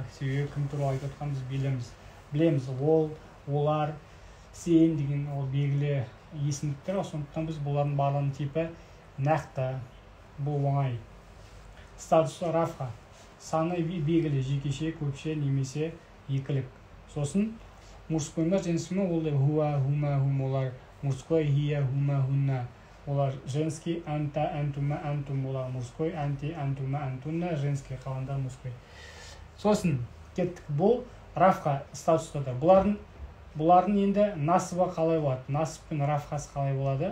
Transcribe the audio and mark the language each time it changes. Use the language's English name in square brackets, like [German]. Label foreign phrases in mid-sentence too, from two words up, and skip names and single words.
[Kazakh] Себебі кім туралы айтып отқанын біз білеміз. Ол, олар, сен деген ол белгілі есімдіктер, сондықтан біз бұлардың барлығының типі нақты. Бұл оңай. Статусы рафға. Саны белгілі, жекеше, көпше, немесе екілік. Сосын мужской ма, женский ма, ол [Arabic] هو، هما، هم, олар мужской, هي، هما، هن. [Kazakh] Олар женский, [Arabic] أنت، أنتما، أنتم, [Kazakh] олар мужской, [Arabic] أنتِ، أنتما، أنتن, [Kazakh] женский, қалғанда мужской. Сосын кеттік. Бұл рафқа статустада. Бұлардың енді насыба қалай болады? Насып пен рафқасы қалай болады?